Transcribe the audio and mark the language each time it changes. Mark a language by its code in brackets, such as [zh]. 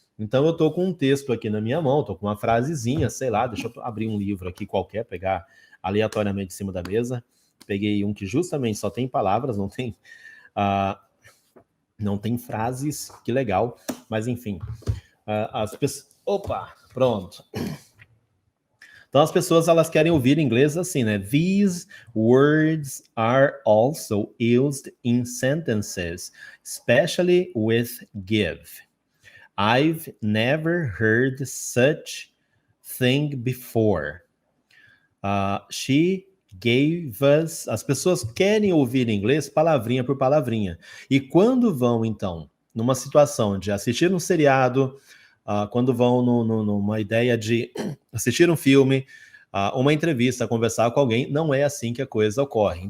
[pt] Então eu estou com um texto aqui na minha mão, estou com uma frasezinha, sei lá, deixa eu abrir um livro aqui qualquer, pegar aleatoriamente em cima da mesa. Peguei um que justamente só tem palavras, não tem frases, que legal. Mas enfim, as pessoas... Opa, pronto. Então as pessoas elas querem ouvir inglês assim, né? [en] These words are also used in sentences, especially with give. I've never heard such thing before. She gave us. [pt] As pessoas querem ouvir inglês palavrinha por palavrinha. E quando vão, então, numa situação de assistir um seriado, quando vão numa ideia de assistir um filme, uma entrevista, conversar com alguém, não é assim que a coisa ocorre.